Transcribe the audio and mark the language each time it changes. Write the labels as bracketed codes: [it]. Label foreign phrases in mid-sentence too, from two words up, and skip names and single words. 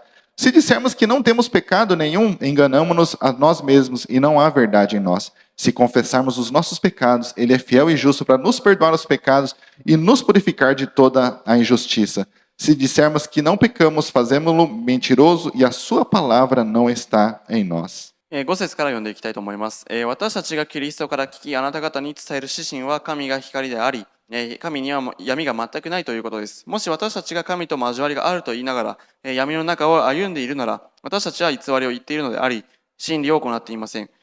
[pt] Se dissermos que não temos pecado nenhum, enganamo-nos a nós mesmos e não há verdade em nós. Se confessarmos os nossos pecados, ele é fiel e justo para nos perdoar os pecados e nos purificar de toda a injustiça. Se dissermos que não pecamos, fazemos-lo mentiroso e a sua palavra não está em nós. [ja] 5 節から読んでいきたいと思います。私たちがキリストから聞き、あなた方に伝える指針は神が光であり、神には闇が全くないということです。もし私たちが神と交わりがあると言いながら、闇の中を歩んでいるなら、私たちは偽りを言っているのであり、真理を行っていません。